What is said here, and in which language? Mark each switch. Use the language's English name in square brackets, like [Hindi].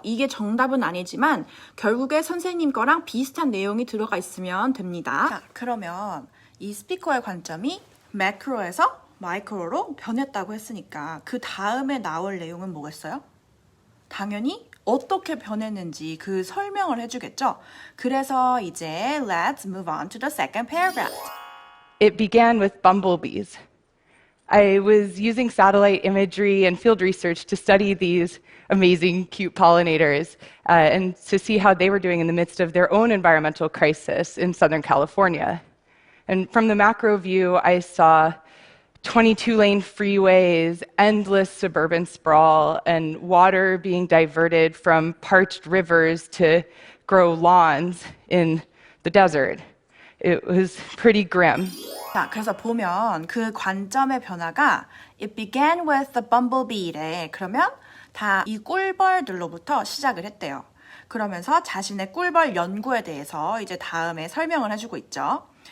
[Korean] 이게 정답은 아니지만 결국에 선생님 거랑 비슷한 내용이 들어가 있으면 됩니다. 자, 그러면 이 스피커의 관점이 매크로에서 마이크로로 변했다고 했으니까 그 다음에 나올 내용은 뭐겠어요? 당연히 어떻게 변했는지 그 설명을 해주겠죠. 그래서 이제 [English] let's move on to the second paragraph. It began with bumblebees. I was using satellite imagery and field research to study these amazing, cute pollinators and to see how they were doing in the midst of their own environmental crisis in Southern California. And from the macro view, I saw 22-lane freeways, endless suburban sprawl, and water being diverted from parched rivers to grow lawns in the desert. It was pretty grim. [Korean] 자, 그래서 보면 그 관점의 변화가 [English] It began with the bumblebee [Korean] 래. 그러면 다 이 꿀벌들로부터 시작을 했대요. 그러면서 자신의 꿀벌 연구에 대해서 이제 다음에 설명을 해주고 있죠.